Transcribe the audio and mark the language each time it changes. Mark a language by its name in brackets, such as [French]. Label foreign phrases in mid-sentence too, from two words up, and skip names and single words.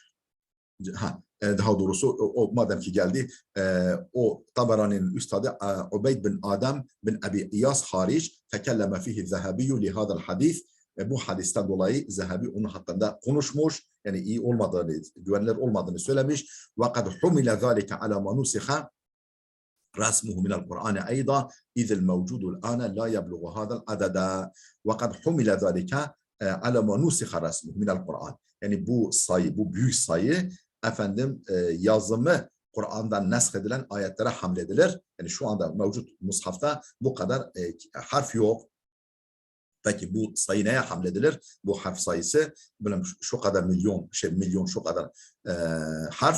[Turkish] Daha doğrusu o madem ki geldi o Tabarani'nin üstadı Ubeyd bin Adem bin Abi İyas hariç [Arabic] تكلم فيه الذهبي لهذا الحديث. [Turkish] Bu hadisten dolayı Zehebi onun hakkında konuşmuş. Yani iyi olmadığını, güvenilir olmadığını söylemiş. [Arabic] وقد حمل ذلك على ما نسخ رسمه من القرآن أيضا إذ الموجود الآن لا يبلغ هذا العدد وقد حمل ذلك على ما نسخ رسمه من القرآن. [Turkish] Yani bu büyük sayı yazımı Kur'an'dan nesk edilen ayetlere hamledilir. Yani şu anda mevcut mushafta bu kadar harf yok. Peki bu sayı neye hamledilir? Bu harf sayısı şu kadar milyon şu kadar harf.